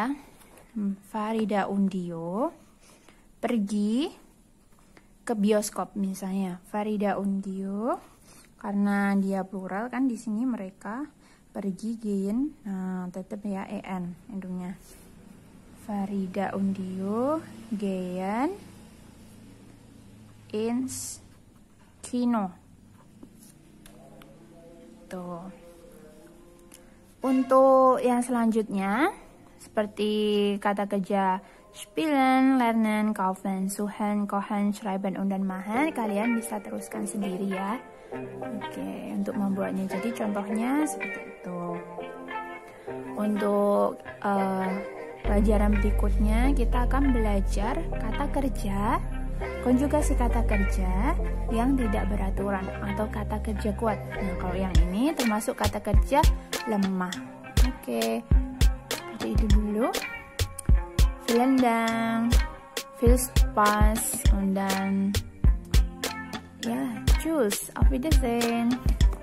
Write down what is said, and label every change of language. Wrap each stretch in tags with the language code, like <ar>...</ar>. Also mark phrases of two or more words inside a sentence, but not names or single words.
<id>Farida Dio pergi ke bioskop misalnya. Farida Dio, karena dia plural kan di sini mereka pergi gehen, nah tetap ya en endungnya.</id> <de>Farida Dio gehen ins kino.</de> <id>Tuh. Untuk yang selanjutnya seperti kata kerja spielen, lernen, kaufen, suchen, kochen, schreiben, und dan machen, kalian bisa teruskan sendiri ya. Oke, untuk membuatnya. Jadi contohnya seperti itu. Untuk pelajaran berikutnya kita akan belajar kata kerja, konjugasi kata kerja yang tidak beraturan atau kata kerja kuat. Nah, kalau yang ini termasuk kata kerja lemah. Oke, seperti itu dulu.</id> <de>Vielen Dank, viel Spaß, und dann ja, tschüss, auf Wiedersehen.</de>